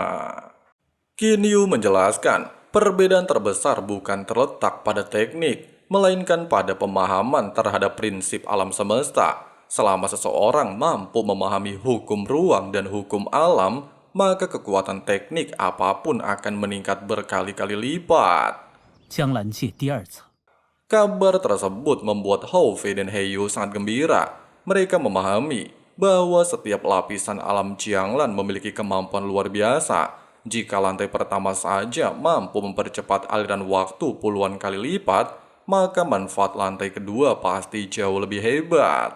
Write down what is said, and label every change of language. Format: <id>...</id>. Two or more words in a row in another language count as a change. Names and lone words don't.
<id>Kinyu menjelaskan, perbedaan terbesar bukan terletak pada teknik, melainkan pada pemahaman terhadap prinsip alam semesta. selama seseorang mampu memahami hukum ruang dan hukum alam, maka kekuatan teknik apapun akan meningkat berkali-kali lipat.</id> <zh>江兰界第二层，</zh> <id>Kabar tersebut membuat Hao Fei dan Heiyu sangat gembira. Mereka memahami bahwa setiap lapisan alam Jianglan memiliki kemampuan luar biasa. Jika lantai pertama saja mampu mempercepat aliran waktu puluhan kali lipat, maka manfaat lantai kedua pasti jauh lebih hebat.</id>